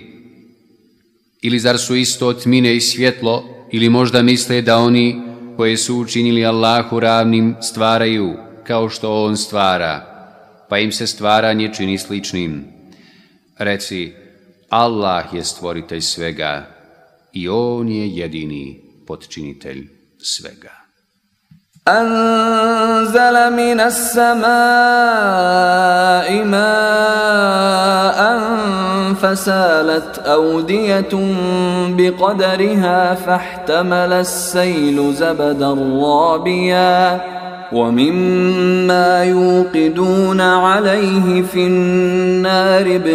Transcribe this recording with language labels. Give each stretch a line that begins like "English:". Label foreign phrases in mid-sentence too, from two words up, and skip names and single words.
Bosnian: Ili zar su isto tmine i svjetlo, ili možda misle da oni koje su učinili Allahu ravnim stvaraju kao što on stvara, pa im se stvaranje čini sličnim? Reci, Allah je stvoritelj svega i on je jedini potčinitelj svega.
Arabic: أنزل من السماء ماء فسالت أودية بقدرها فاحتمل السيل زبدا رابيا ومما يوقدون عليه في النار